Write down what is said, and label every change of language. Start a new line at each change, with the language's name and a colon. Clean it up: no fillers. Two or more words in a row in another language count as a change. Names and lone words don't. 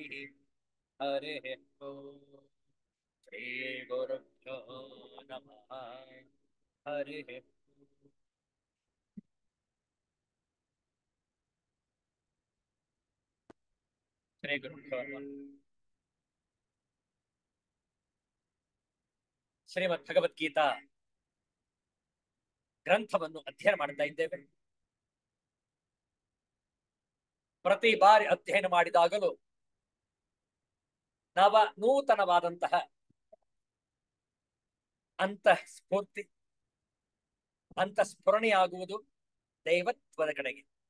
Sanskrit: ಹರಿ ಓಂ. ಶ್ರೀ ಗುರುಭ್ಯೋ ನಮಃ. ಹರಿ ಶ್ರೀ ಗುರುಭ್ಯೋ ನಮಃ.
Kannada: ಶ್ರೀಮದ್ ಭಗವದ್ಗೀತಾ ಗ್ರಂಥವನ್ನು ಅಧ್ಯಯನ ಮಾಡ್ತಾ ಇದ್ದೇವೆ. ಪ್ರತಿ ಬಾರಿ ಅಧ್ಯಯನ ಮಾಡಿದಾಗಲೂ ನೂತನವಾದಂತಹ ಅಂತಃಸ್ಫೂರ್ತಿ, ಅಂತಃಸ್ಫುರಣೆಯಾಗುವುದು ದೈವತ್ವದ ಕಡೆಗೆ.